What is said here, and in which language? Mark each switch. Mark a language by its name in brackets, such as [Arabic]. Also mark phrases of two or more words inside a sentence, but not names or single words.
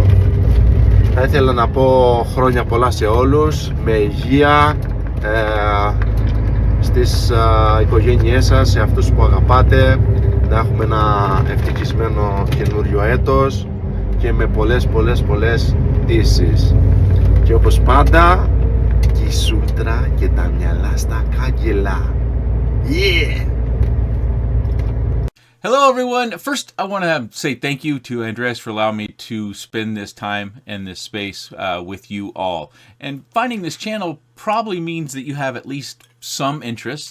[Greek] Θα ήθελα να πω χρόνια πολλά σε όλους, με υγεία, στις οικογένειές σας, σε αυτούς που αγαπάτε, να έχουμε ένα ευτυχισμένο καινούριο έτος και με πολλές τήσεις. Και όπως πάντα, η σούλτρα και τα μυαλά στα κάγκελα. [English] Yeah! Hello, everyone. First, I want to say thank you to Andres for allowing me to spend this time and this space with you all. And finding this channel probably means that you have at least some interest.